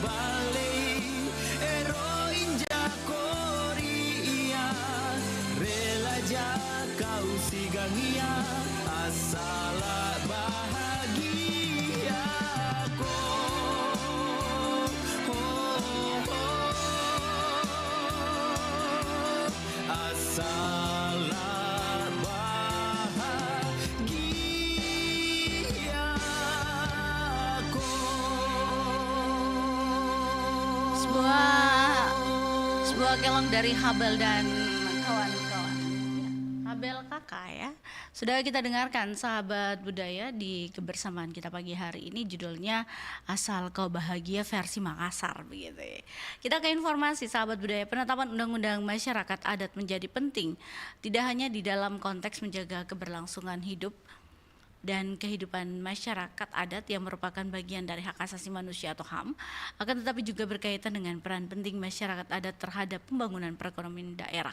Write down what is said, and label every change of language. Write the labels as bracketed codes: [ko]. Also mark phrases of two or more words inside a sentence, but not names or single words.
[mak] balei ero inja koria rela ja kau sigangia asala bahagia ko asala bahagia ko. [id] Sebuah kelong dari Habel dan kawan-kawan. Habel kakak ya. Sudah kita dengarkan sahabat budaya di kebersamaan kita pagi hari ini, judulnya Asal Kau Bahagia versi Makassar begitu ya. Kita ke informasi sahabat budaya. Penetapan Undang-Undang Masyarakat Adat menjadi penting tidak hanya di dalam konteks menjaga keberlangsungan hidup dan kehidupan masyarakat adat yang merupakan bagian dari hak asasi manusia atau HAM, akan tetapi juga berkaitan dengan peran penting masyarakat adat terhadap pembangunan perekonomian daerah.